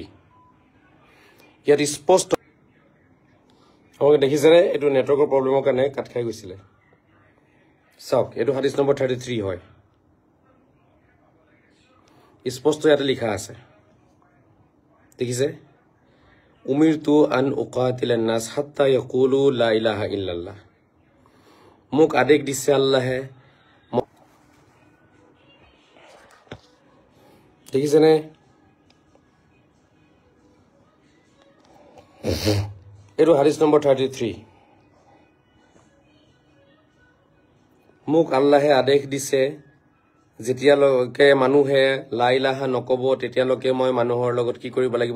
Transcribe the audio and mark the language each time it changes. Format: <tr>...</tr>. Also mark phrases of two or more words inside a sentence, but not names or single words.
<as>ইয়াত স্পষ্ট আপোনালোকে দেখিছেনে? এইটো নেটৱৰ্কৰ প্ৰব্লেমৰ কাৰণে কাট খাই গৈছিলে। চাওক, এইটো হাদিছ নম্বৰ 33 হয়, স্পষ্ট ইয়াতে লিখা আছে, দেখিছে?</as> <ar>أمرت أن أقاتل الناس حتى يقولوا لا إله إلا الله.</ar> <as>মোক আদেশ দিছে আল্লাহে, দেখিছেনে? এইটো হাদিছ নম্বৰ 33। মোক আল্লাহে আদেশ দিছে, যেতিয়ালৈকে মানুহে</as> <ar>لا إله</ar> <as>নকব, তেতিয়ালৈকে মই মানুহৰ লগত কি কৰিব লাগিব?</as>